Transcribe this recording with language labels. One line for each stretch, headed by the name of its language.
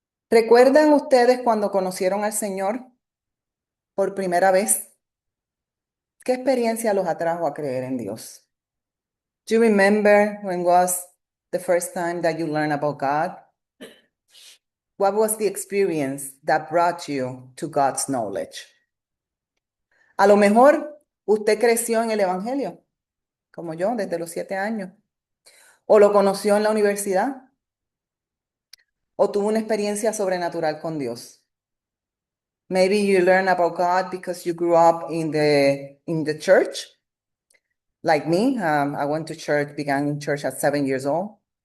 Spanish: ¿Recuerdan ustedes cuando conocieron al Señor por primera vez? ¿Qué experiencia los atrajo a creer en Dios?
English: Do you remember when was the first time that you learned about God? What was the experience that brought you to God's knowledge?
Spanish: A lo mejor usted creció en el Evangelio, como yo, desde los 7 años, o lo conoció en la universidad, o tuvo una experiencia sobrenatural con Dios.
English: Maybe you learned about God because you grew up in the church. Like me, I went to church, began in church at 7 years old.